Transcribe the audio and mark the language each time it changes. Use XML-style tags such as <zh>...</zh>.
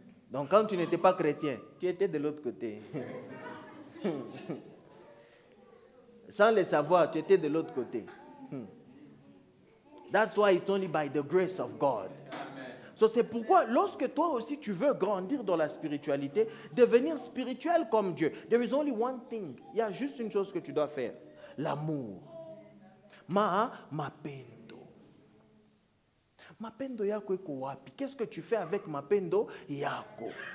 <fr>Donc quand tu n'étais pas chrétien, tu étais de l'autre côté. Sans le savoir, tu étais de l'autre côté.</fr> <en>That's why it's only by the grace of God. So</en> <fr>c'est pourquoi, lorsque toi aussi tu veux grandir dans la spiritualité, devenir spirituel comme Dieu,</fr> <en>there is only one thing.</en> <fr>Il y a juste une chose que tu dois faire. L'amour. Mapendo.</fr> <sw>Mapendo yako eko wapi?</sw> <fr>Qu'est-ce que tu fais avec</fr> <sw>mapendo yako?</sw>